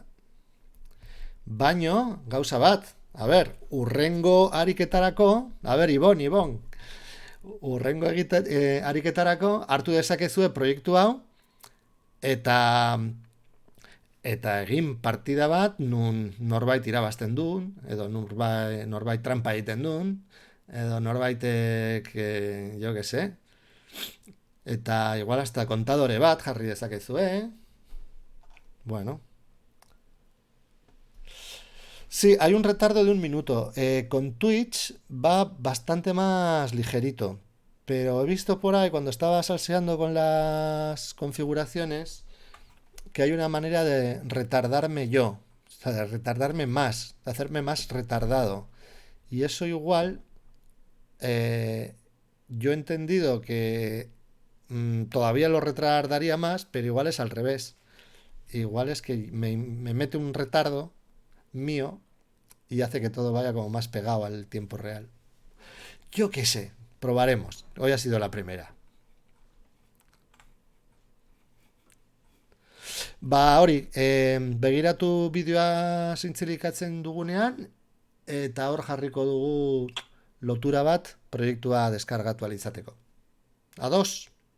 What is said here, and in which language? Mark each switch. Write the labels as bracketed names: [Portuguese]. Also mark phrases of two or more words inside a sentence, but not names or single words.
[Basque] Baino, gauza bat, urrengo ariketarako, Ibon, urrengo ariketarako hartu dezakezue proiektu hau eta egin partida bat nun norbait irabazten duen, edo norbait trampa egiten duen, edo norbaitek, [Spanish] jo que sé, [Basque] eta igual hasta kontadore bat jarri dezakezue. Bueno. [Spanish] Sí, hay un retardo de 1 minuto. Con Twitch va bastante más ligerito. Pero he visto por ahí, cuando estaba salseando con las configuraciones, que hay una manera de retardarme yo. O sea, de retardarme más, de hacerme más retardado. Y eso igual, yo he entendido que todavía lo retardaría más, pero igual es al revés. igual es que me mete un retardo mío y hace que todo vaya como más pegado al tiempo real. Yo qué sé, probaremos. Hoy ha sido la primera. [Basque] Ba, hori, begiratu bideoa zintzilikatzen dugunean, eta hor jarriko dugu lotura bat proiektua deskargatu ahal izateko. Ados?